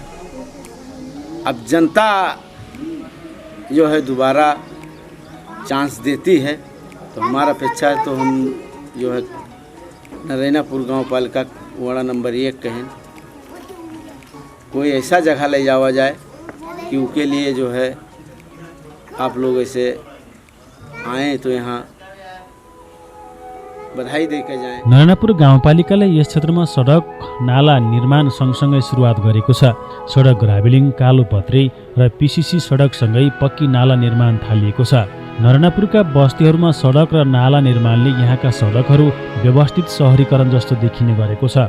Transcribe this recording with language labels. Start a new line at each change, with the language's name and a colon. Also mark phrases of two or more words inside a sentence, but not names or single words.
Hindi: अब जनता जो है दोबारा चांस देती है तो हमारा अपेक्षा है तो हम जो है नरेनापुर गांव पालिका
English: ward number
Hindi: 1 कहें कोई ऐसा जगह ले जावा जाए कि उसके लिए जो है आप लोग ऐसे आए तो यहाँ बधाई देकर जाएं।
Nepali: नरेनापुर गाउँपालिकाले यस क्षेत्रमा सडक नाला निर्माण सँगसँगै सुरुवात गरेको छ। सडक ग्राभेलिङ, कालोपत्रे र PCC सडकसँगै पक्की नाला निर्माण थालिएको छ। नरेनापुरका बस्तीहरूमा सडक र नाला निर्माणले यहाँका सडकहरू व्यवस्थित सहरीकरण जस्तो देखिने गरेको छ।